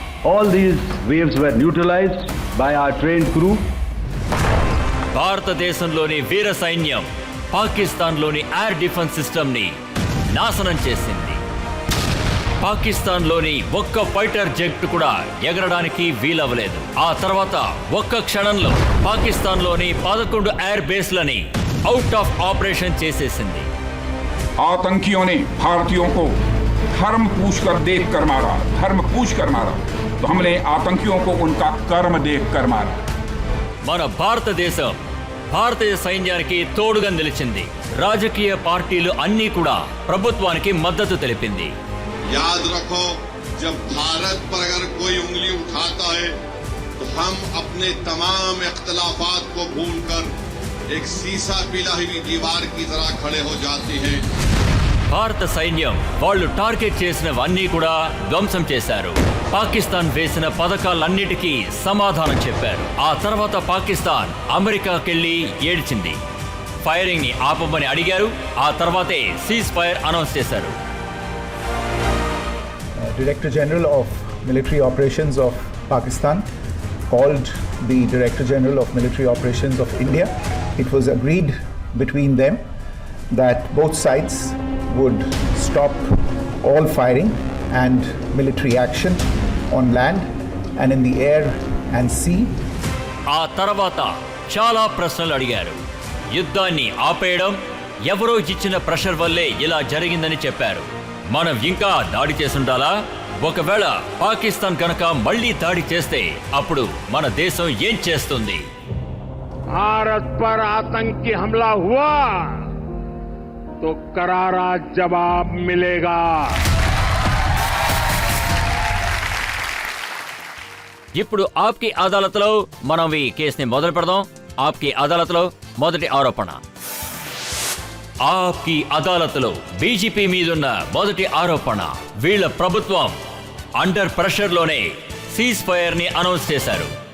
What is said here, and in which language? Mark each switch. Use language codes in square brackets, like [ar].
[en] All these waves were neutralized by our trained crew. [te] భారతదేశంలోని వీర సైన్యం పాకిస్తాన్లోని ఎయిర్ డిఫెన్స్ సిస్టమ్ని నాశనం చేసింది. పాకిస్తాన్లోని ఒక్క ఫైటర్ జెట్ కూడా ఎగరడానికి వీలవ్వలేదు. ఆ తర్వాత ఒక్క క్షణంలో పాకిస్తాన్లోని 11 ఎయిర్ బేస్లని అవుట్ ఆఫ్ ఆపరేషన్ చేసేసింది. [hi] आतंकियों ने भारतीयों को धर्म पूछकर देखकर मारा, धर्म पूछकर मारा, तो हमने आतंकियों को उनका कर्म देखकर मारा. [te] మన భారతదేశం భారతీయ సైన్యానికి తోడుగా నిలిచింది. రాజకీయ పార్టీలు అన్నీ కూడా ప్రభుత్వానికి మద్దతు తెలిపింది. [hi] याद रखो, जब भारत पर अगर कोई उंगली उठाता है तो हम अपने तमाम इख्तिलाफात को भूलकर एक सीसा पिला हुई दीवार की तरह खड़े हो जाते हैं. [te] భారత సైన్యం వాళ్ళు టార్గెట్ చేసినవన్నీ కూడా ధ్వంసం చేశారు. పాకిస్తాన్ వేసిన పథకాలన్నిటికీ సమాధానం చెప్పారు. ఆ తర్వాత పాకిస్తాన్ అమెరికాకెళ్లి ఏడ్చింది. ఫైరింగ్ ని ఆపమని అడిగారు. ఆ తర్వాతే సీజ్ ఫైర్ అనౌన్స్ చేశారు. [en] Director General of Military Operations of Pakistan called the Director General of Military Operations of India. It was agreed between them that both sides would stop all firing and military action on land and in the air and sea. [te] ఆ తర్వాత చాలా ప్రశ్నలు అడిగారు. యుద్ధాన్ని ఆపేయడం, ఎవరో ఇచ్చిన pressure వల్లే ఇలా జరిగిందని చెప్పారు. మనం ఇంకా దాడి చేసుండాలా? ఒకవేళ పాకిస్తాన్ కనుక మళ్లీ దాడి చేస్తే అప్పుడు మన దేశం ఏం చేస్తుంది? [hi] भारत पर आतंकी हमला हुआ तो करारा जवाब मिलेगा. [te] ఇప్పుడు ఆప్కి అదాలత్లో మనం ఈ కేసుని మొదలు పెడదాం. ఆప్కి అదాలత్లో మొదటి ఆరోపణ. ఆప్కి అదాలత్లో బీజేపీ మీదున్న మొదటి ఆరోపణ, వీళ్ళ ప్రభుత్వం అండర్ ప్రెషర్లోనే సీజ్ ఫైర్ ని అనౌన్స్ చేశారు.